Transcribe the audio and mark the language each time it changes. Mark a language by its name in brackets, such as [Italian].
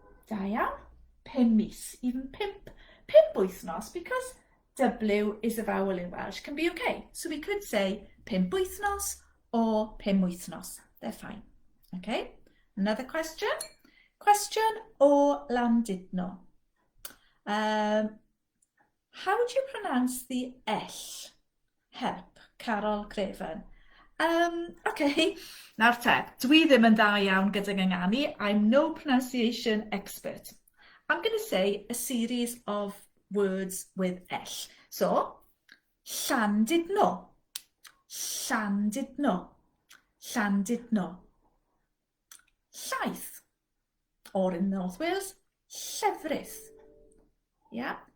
[Welsh] Da iawn, pimmis. [English] Even [Welsh] pimp wythnos, [English] because W is a vowel in Welsh, can be okay. So we could say pimp wythnos or [Welsh] 5 wythnos. [English] They're fine. Okay, another question. Question o Llandudno. How would you pronounce the L? Help, Carol Craven. [Welsh] Okay, nawr te, dwi ddim yn dda iawn gyda gynganu. [English] I'm no pronunciation expert. I'm going to say a series of words with L. So, Llandudno, Llandudno, Llandudno. Llaeth, or in North Wales, llefrith. Yeah?